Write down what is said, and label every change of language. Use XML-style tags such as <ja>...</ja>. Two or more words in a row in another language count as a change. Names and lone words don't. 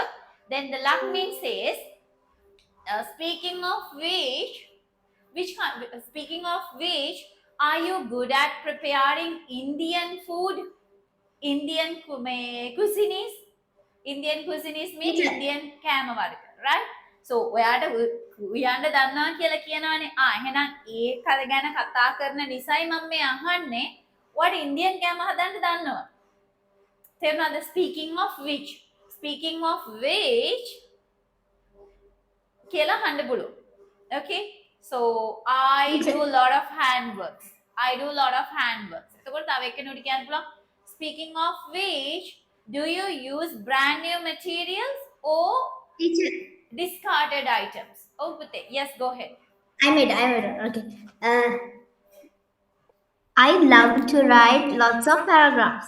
<en>Then the Lakmin says, speaking of speaking of which, are you good at preparing Indian food? Indian cuisines? Indian cuisines mean Teacher.</en> <si>Indian කෑම වර්ග, right? So ඔයාට උයන්න දන්නවා කියලා කියනවනේ. එහෙනම් ඒ කල ගැන කතා කරන නිසයි මම මේ අහන්නේ.</si> <en>what Indian</en> <si>කෑම හදන්න දන්නවද? තේරුණාද?</si> <en>speaking of which</en> <si>කියලා අහන්න පුළුවන්.</si> <en>Okay? So I do a lot of handworks.</en> <si>එතකොට තව එක්කෙනෙකුට කියන්න පුළුවන්</si> <en>speaking of which, do you use brand new materials or Teacher. discarded items? Oh, Pute. Yes, go ahead. I made it. Okay. I love to write lots of paragraphs.</en>